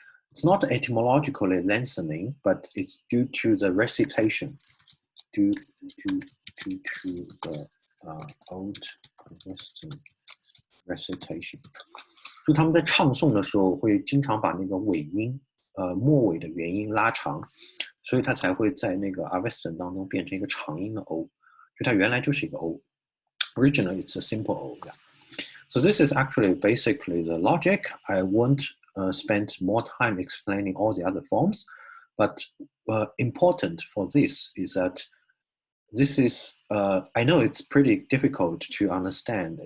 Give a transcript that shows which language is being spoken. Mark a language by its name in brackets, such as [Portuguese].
[English] It's not etymologically lengthening, but it's due to the recitation, due to the Old Western recitation. [Chinese] 就他们在唱诵的时候，会经常把那个尾音，末尾的元音拉长，所以它才会在那个 Avestan 当中变成一个长音的 O， 就它原来就是一个 O。 [English] Originally, it's a simple O. Yeah. So this is actually basically the logic. I won't spend more time explaining all the other forms, but important for this is that this is, I know it's pretty difficult to understand.